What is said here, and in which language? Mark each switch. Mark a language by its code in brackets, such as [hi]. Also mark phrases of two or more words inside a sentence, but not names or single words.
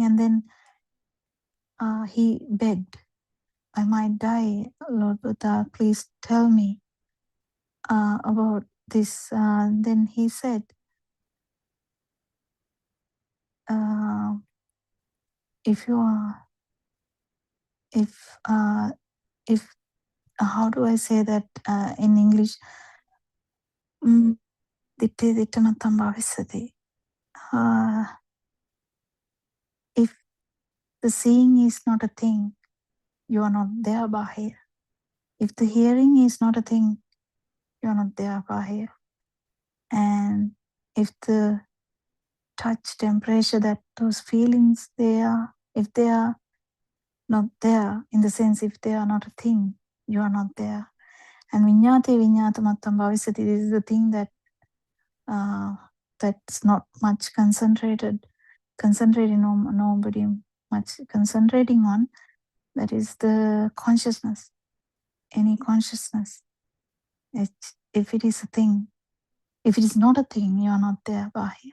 [en] And then he begged, I might die, Lord Buddha, please tell me about this. Then he said, if you are, if how do I say that in English? [pi] Ditte dittanatam bhavisati. [en] If the seeing is not a thing, you are not there bahir. If the hearing is not a thing, you are not there bahir. And if the touch, temperature, that those feelings, if they are not there, in the sense if they are not a thing, you are not there. [pi] And viññāte viññātamattam bhavisati, [en] this is the thing that that's not much concentrating nobody much concentrating on. That is the consciousness, any consciousness. If it is a thing, if it is not a thing, you are not there bahir.